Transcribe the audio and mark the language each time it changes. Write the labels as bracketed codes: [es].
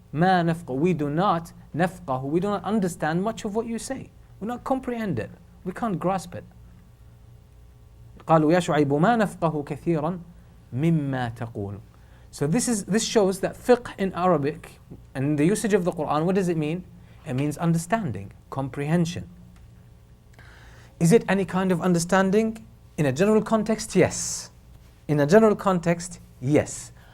[ar] ما نفقه, [en] we do not understand much of what you say. We not comprehend it. We can't grasp it. [ar] قالوا يا شعيب ما نفقه كثيرا مما تقول. [en] So this shows that fiqh in Arabic and the usage of the Quran, what does it mean? It means understanding, comprehension. Is it any kind of understanding? In a general context, yes. In a general context, yes.